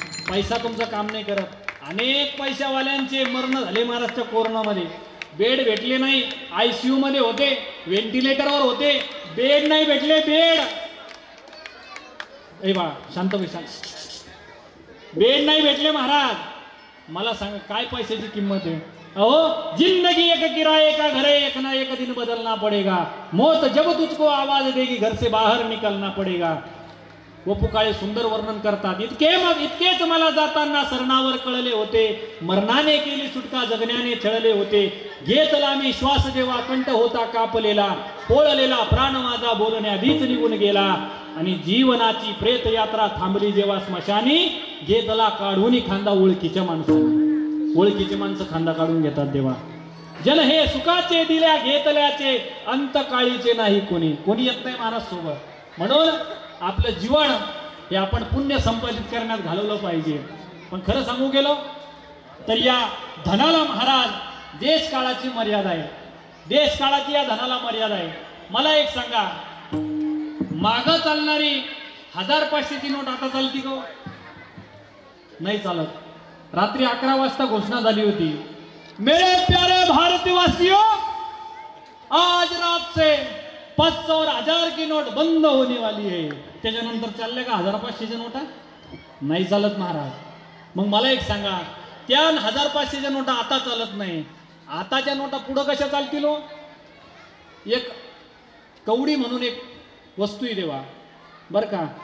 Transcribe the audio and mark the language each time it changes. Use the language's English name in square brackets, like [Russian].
[Marathi] पैसा तुमचं काम नाही करत. अनेक पैशावाल्यांचे मरण झाले महाराष्ट्र कोरोनामध्ये. बेड भेटले नाही, ICU मध्ये होते, व्हेंटिलेटरवर होते, बेड नाही भेटले. बेड ए बा शांत पैसा, बेड नाही भेटले महाराज. मला सांगा काय पैशाची किंमत आहे? [Hindi] अहो जिंदगी एक किराए का घर है, एक ना एक दिन बदलना पड़ेगा, मौत जब तुझको आवाज देगी घर से बाहर निकलना पड़ेगा. [Marathi] वपू काळे सुंदर वर्णन करतात. इतकेच मला जाताना सरणावर कळले होते, मरणाने केली सुटका जगण्याने छळले होते. घेतला मी श्वास जेव्हा कंठ होता कापलेला, पोळलेला प्राण माझा बोलण्याआधीच निघून गेला. आणि जीवनाची प्रेत यात्रा थांबली जेव्हा स्मशानी, घेतला काढून खांदा ओळखीच्या माणसाने. ओळखीचे माणसं खांदा काढून घेतात देवा. जन हे सुखाचे दिल्या घेतल्याचे, अंतकाळीचे नाही कोणी. कोणी येत नाही महाराज सोबत. म्हणून आपलं जीवन हे आपण पुण्य संपादित करण्यात घालवलं पाहिजे. पण खरं सांगू गेलो तर या धनाला महाराज देश काळाची मर्यादा आहे. देश काळाची या धनाला मर्यादा आहे. मला एक सांगा, मागं चालणारी 1000-500ची नोट आता चालती का? नाही चालत. [Hindi] रात्री 11 वाजता घोषणा झाली होती, मेरे प्यारे भारतवासियों, आज रात से 500 और 1000 की नोट बंद होने वाली है. [Marathi] त्याच्यानंतर चालल्या का 1000-500च्या नोटा? नाही चालत महाराज. मग मला एक सांगा, त्या 1000-500च्या नोटा आता चालत नाही, आताच्या नोटा पुढं कशा चालतील? एक कवडी म्हणून एक वस्तू आहे देवा बरं का.